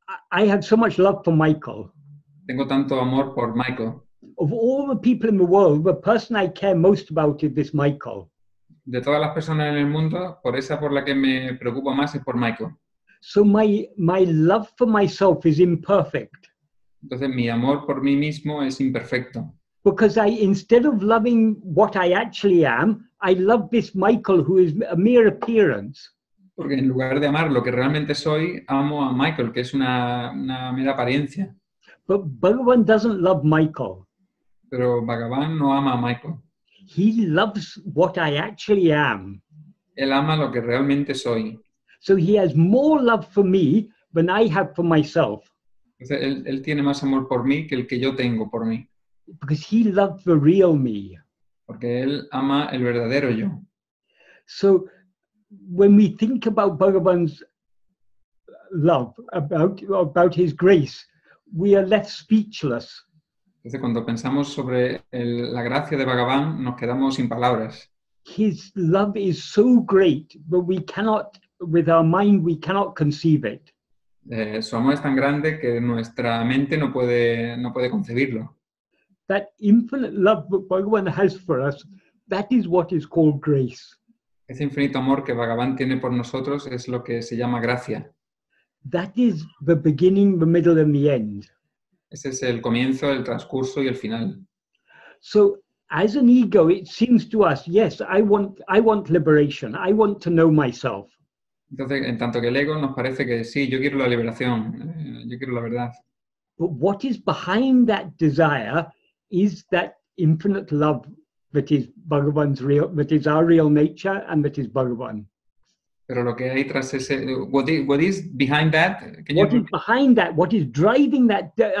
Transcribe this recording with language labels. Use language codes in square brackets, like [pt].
[en] I have so much love for Michael. [es] Tengo tanto amor por Michael. [en] Of all the people in the world, the person I care most about is this Michael. [es] De todas las personas en el mundo, por la que me preocupo más es por Michael. [en] So my love for myself is imperfect. [es] Entonces mi amor por mí mismo es imperfecto. [en] Because instead of loving what I actually am, I love this Michael who is a mere appearance. [es] Porque en lugar de amar lo que realmente soy, amo a Michael, que es una mera apariencia. [en] But Bhagavan doesn't love Michael. [es] Pero Bhagavan no ama a Michael. [en] He loves what I actually am. [es] Él ama lo que realmente soy. [en] So he has more love for me than I have for myself. [es] Entonces, él tiene más amor por mí que el que yo tengo por mí. [en] Because he loves the real me. [es] Porque él ama el verdadero yo. [en] So when we think about Bhagavan's love, about his grace, we are left speechless. [es] Entonces, cuando pensamos sobre la gracia de Bhagavan, nos quedamos sin palabras. [en] His love is so great, but we cannot, with our mind, we cannot conceive it. [es] Su amor es tan grande que nuestra mente no puede concebirlo. [en] That infinite love that Bhagavan has for us, that is what is called grace. [es] Ese infinito amor que Bhagavan tiene por nosotros es lo que se llama gracia. [en] That is the beginning, the middle, and the end. [es] Ese es el comienzo, el transcurso y el final. [en] So, as an ego, it seems to us, yes, I want liberation. I want to know myself. [es] Entonces, en tanto que el ego nos parece que sí, yo quiero la liberación, yo quiero la verdad. [en] But what is behind that desire is that infinite love that is Bhagavan's that is our real nature and that is Bhagavan. [es] Pero lo que hay tras ese, [en] what is behind that? What is behind that? What is driving that?